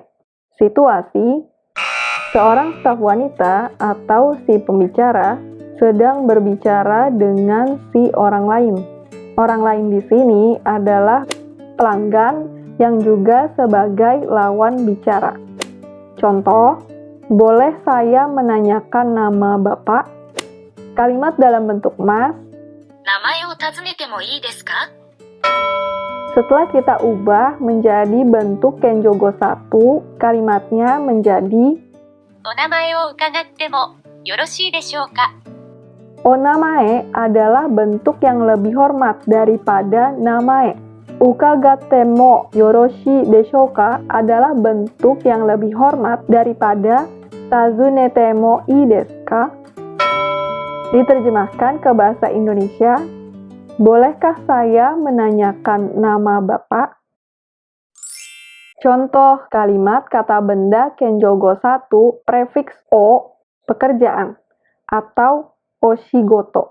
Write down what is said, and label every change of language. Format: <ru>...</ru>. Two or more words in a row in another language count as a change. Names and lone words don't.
<id>Situasi, seorang staf wanita atau si pembicara sedang berbicara dengan si orang lain. Orang lain di sini adalah pelanggan yang juga sebagai lawan bicara. Contoh, boleh saya menanyakan nama Bapak? Kalimat dalam bentuk mas.</id> <ja>名前を尋ねてもいいですか?</ja> <id>Setelah kita ubah menjadi bentuk Kenjogo 1, kalimatnya menjadi</id> <ja>お名前を伺ってもよろしいでしょうか?</ja> <id>onamae adalah bentuk yang lebih hormat daripada namae.</id> <ja>伺ってもよろしいでしょうか</ja> <id>adalah bentuk yang lebih hormat daripada</id> <ja>尋ねてもいいですか?</ja> <id>Diterjemahkan ke bahasa Indonesia, bolehkah saya menanyakan nama Bapak? Contoh kalimat kata benda Kenjogo 1 prefiks o pekerjaan atau oshigoto.</id>